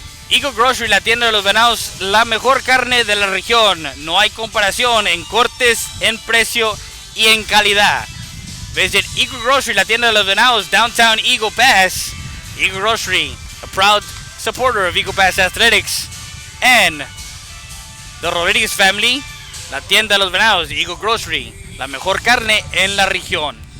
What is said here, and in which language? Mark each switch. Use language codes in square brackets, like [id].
[es] Eagle Grocery, la tienda de los venados, la mejor carne de la región. No hay comparación en cortes, en precio y en calidad. Visit Eagle Grocery, la tienda de los venados, downtown Eagle Pass. [en] Eagle Grocery, a proud supporter of Eagle Pass Athletics. And the Rodriguez family, [es] la tienda de los venados, Eagle Grocery, la mejor carne en la región.